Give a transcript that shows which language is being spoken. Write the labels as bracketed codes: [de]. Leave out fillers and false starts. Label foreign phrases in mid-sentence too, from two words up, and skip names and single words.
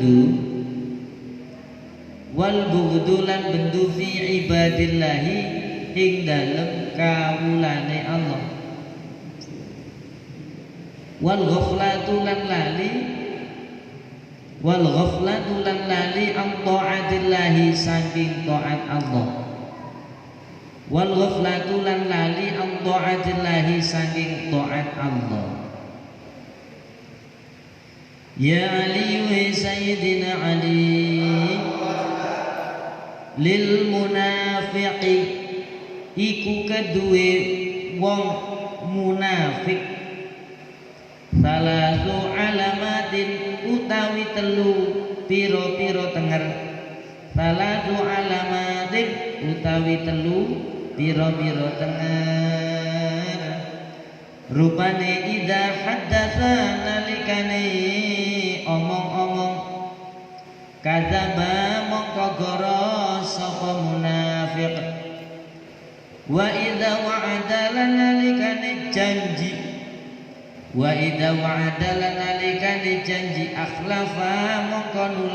[jv] bendu [ar] في عباد الله [jv] ing dalem kawulane Allah [ar] والغفلة [jv] lan lali [ar] عن طاعة الله [jv] saking ta'at Allah [ar] والغفلة [jv] lan lali [ar] عن طاعة الله [jv] saking ta'at Allah. [ar] يا علي [jv] wa Sayyidina Ali [ar] للمنافق [jv] iku kedue wong munafik [ar] ثلاث علامات [jv] utawi telu piro-piro tenger [ar] ثلاث علامات [jv] utawi telu piro-piro tenger rupane [ar] إذا حدث [jv] nalikane omong-omong kadzaba mongko goro sapa munafiq [ar] وإذا وعد [jv] nalikane janji [ar] وإذا وعد [jv] nalikane janji akhlafa mongko